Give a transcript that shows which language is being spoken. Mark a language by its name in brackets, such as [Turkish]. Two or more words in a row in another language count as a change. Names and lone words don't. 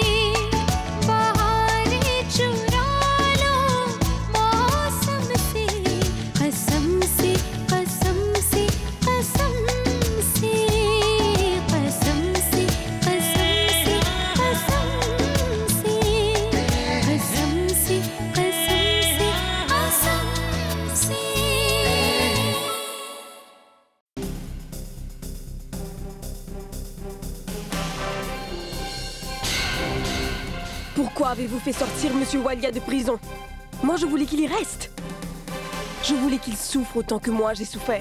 [Hindi] बहारें चुरा लो मौसम से, कसम से कसम से कसम से, कसम से कसम से कसम से, कसम से कसम से कसम से। [French] Pourquoi avez-vous fait sortir Monsieur Walia de prison? Moi, je voulais qu'il y reste. Je voulais qu'il souffre autant que moi j'ai souffert.